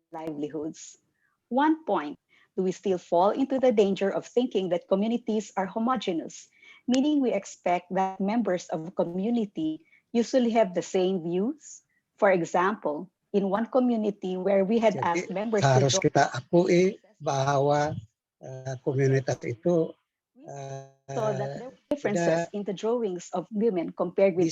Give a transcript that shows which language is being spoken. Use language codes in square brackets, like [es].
[en] Livelihoods. One point, do we still fall into the danger of thinking that communities are homogeneous, meaning we expect that members of a community usually have the same views? For example, in one community where we had asked members [id] harus kita akui bahwa komunitas itu [en] so that there were differences in the drawings of women compared with